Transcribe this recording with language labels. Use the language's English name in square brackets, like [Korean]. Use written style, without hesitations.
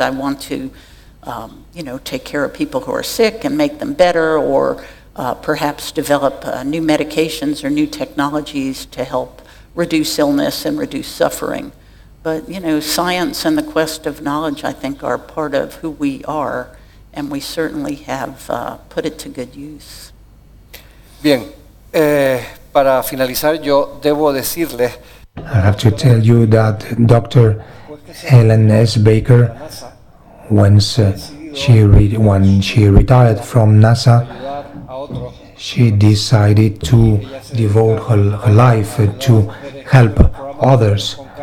[English] I want to, take care of people who are sick and make them better, or perhaps develop new medications or new technologies to help reduce illness and reduce suffering. But, science and the quest of knowledge, I think, are part of who we are, and we certainly have put it to good use. [Spanish] Bien, para finalizar, yo debo decirles. [English] I have to tell you that Dr. Helen S. Baker, when she retired from NASA, she decided to devote her life to help others.